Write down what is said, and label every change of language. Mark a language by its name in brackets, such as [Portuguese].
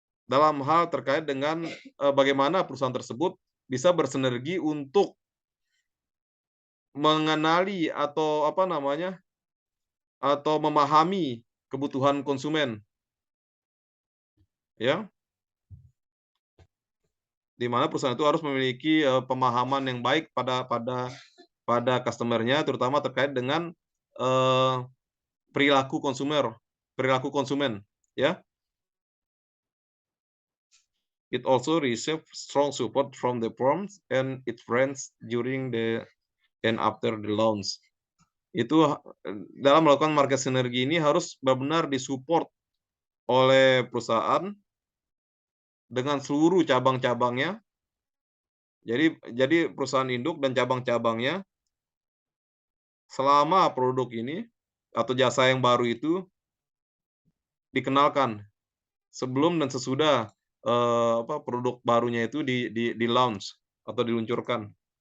[Indonesian] dalam hal terkait dengan bagaimana perusahaan tersebut bisa bersinergi untuk mengenali atau apa namanya, atau memahami kebutuhan konsumen, ya. Di mana perusahaan itu harus memiliki pemahaman yang baik pada customer-nya, terutama terkait dengan eee, perilaku konsumen, ya. [English] It also received strong support from the firms and its friends during the and after the launch. [Indonesian] Itu dalam melakukan market sinergi ini harus benar-benar disupport oleh perusahaan dengan seluruh cabang-cabangnya. Jadi perusahaan induk dan cabang-cabangnya selama produk ini atau jasa yang baru itu dikenalkan sebelum dan sesudah produk barunya itu di-launch atau diluncurkan.